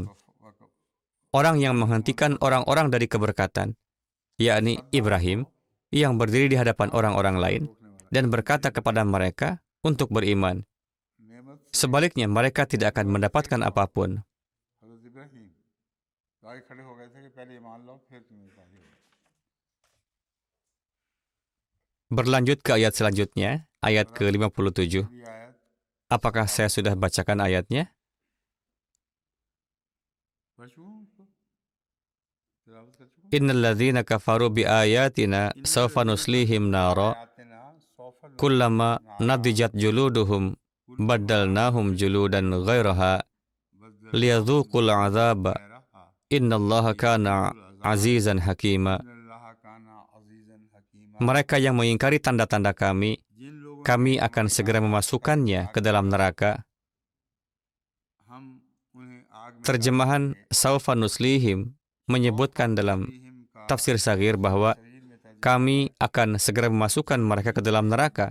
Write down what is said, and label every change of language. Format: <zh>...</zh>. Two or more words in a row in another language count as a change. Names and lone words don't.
<id>Orang yang menghentikan orang-orang dari keberkatan, yakni Ibrahim, yang berdiri di hadapan orang-orang lain dan berkata kepada mereka untuk beriman. Sebaliknya, mereka tidak akan mendapatkan apapun.</id> <hi>हज़रत इब्राहीम आगे खड़े हो गए थे कि पहले ईमान लो फिर तुम्हें पानी होगा</hi> <id>Berlanjut ke ayat selanjutnya, ayat ke-57.</id> <hi>ये आयत</hi> <id>Apakah saya sudah bacakan ayatnya?</id> <hi>पढ़ चुका हूँ उसको तिलावत कर चुका हूँ</hi> <ar>إن الذين كفروا بآياتنا سوف نصليهم نارا آياتنا سوف كلما نضجت جلودهم بدلناهم جلودا غيرها ليذوقوا العذاب إن الله كان عزيزا حكيما.</ar> <id>Mereka yang mengingkari tanda-tanda kami, kami akan segera memasukkannya ke dalam neraka. Terjemahan</id> <ar>سوف نصليهم</ar> <id>menyebutkan dalam tafsir Saghir bahwa kami akan segera memasukkan mereka ke dalam neraka.</id>